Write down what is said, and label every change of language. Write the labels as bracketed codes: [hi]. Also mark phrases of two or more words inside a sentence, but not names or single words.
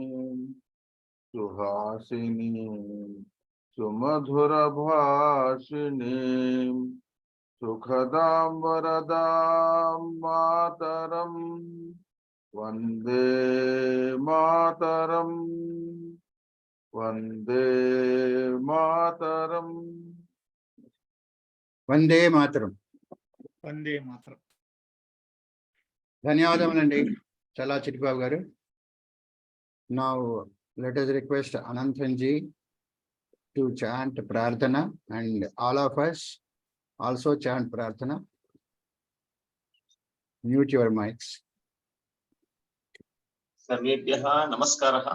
[sa] सुहासिनीं सुमधुर भाषिणीं सुखदां वरदां मातरम् वन्दे मातरम् वन्दे मातरम्. वन्दे मातरम्. वन्दे मातरम्. [te] ధన్యవాదములండి చల్లా చిట్టిబాబు గారు. [en] Now let us request Ananthanji to chant Prarthana and all of us also chant Prarthana. Mute your mics. [sa] सर्वेभ्यः नमस्कारः.